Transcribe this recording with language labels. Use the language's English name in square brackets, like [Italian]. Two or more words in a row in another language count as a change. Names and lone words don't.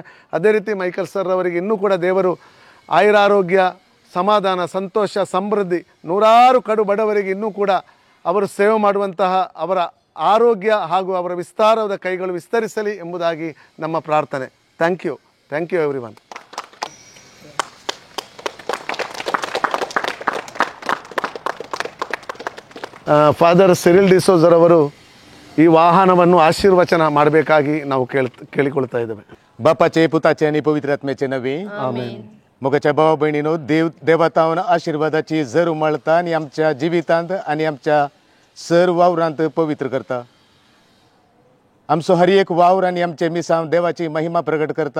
[Kannada] ಅದೇ ರೀತಿ ಮೈಕಲ್ ಸರ್ ಅವರಿಗೆ ಇನ್ನೂ ಕೂಡ ದೇವರು ಆಯುರಾರೋಗ್ಯ, ಸಮಾಧಾನ, ಸಂತೋಷ, ಸಮೃದ್ಧಿ, ನೂರಾರು ಕಡು ಬಡವರಿಗೆ ಇನ್ನೂ ಕೂಡ ಅವರು ಸೇವೆ ಮಾಡುವಂತಹ ಅವರ ಆರೋಗ್ಯ ಹಾಗೂ ಅವರ ವಿಸ್ತಾರವಾದ ಕೈಗಳು ವಿಸ್ತರಿಸಲಿ ಎಂಬುದಾಗಿ ನಮ್ಮ ಪ್ರಾರ್ಥನೆ. [English] Thank you everyone. [Kannada] ಫಾದರ್ ಸಿರಿಲ್ ಡಿಸೋಜರ್ ಅವರು ಈ ವಾಹನವನ್ನು ಆಶೀರ್ವಚನ ಮಾಡಬೇಕಾಗಿ ನಾವು ಕೇಳಿಕೊಳ್ತಾ ಇದ್ದೇವೆ. [Konkani] बापाचे, पुताचे आणि पवित्र आत्म्याचे नवे आमेन. मोगाच्या भावा बहिणीनो, देवतावन आशीर्वादाची झर उमळता आणि आमच्या जिवितांत आणि आमच्या सर्व वावरांत पवित्र करता. आमचो हर एक वावर आणि आमचे मिसांव देवाची महिमा प्रगट करता.